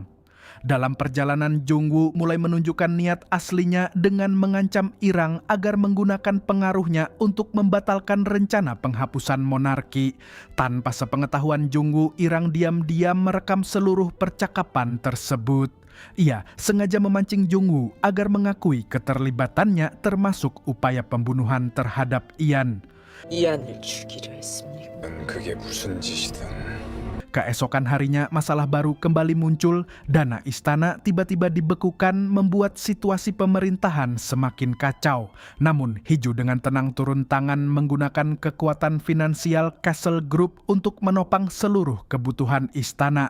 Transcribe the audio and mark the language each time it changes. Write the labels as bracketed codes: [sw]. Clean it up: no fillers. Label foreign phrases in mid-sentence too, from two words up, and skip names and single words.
[id] Dalam perjalanan, Jungwoo mulai menunjukkan niat aslinya dengan mengancam Irang agar menggunakan pengaruhnya untuk membatalkan rencana penghapusan monarki. Tanpa sepengetahuan Jungwoo, Irang diam-diam merekam seluruh percakapan tersebut. Ia sengaja memancing Jungwoo agar mengakui keterlibatannya termasuk upaya pembunuhan terhadap Ian. [ko] 이안을 죽이려 했습니까? 그게 무슨 짓이든 [id] Keesokan harinya masalah baru kembali muncul. Dana istana tiba-tiba dibekukan membuat situasi pemerintahan semakin kacau. Namun Hiju dengan tenang turun tangan menggunakan kekuatan finansial Castle Group untuk menopang seluruh kebutuhan istana.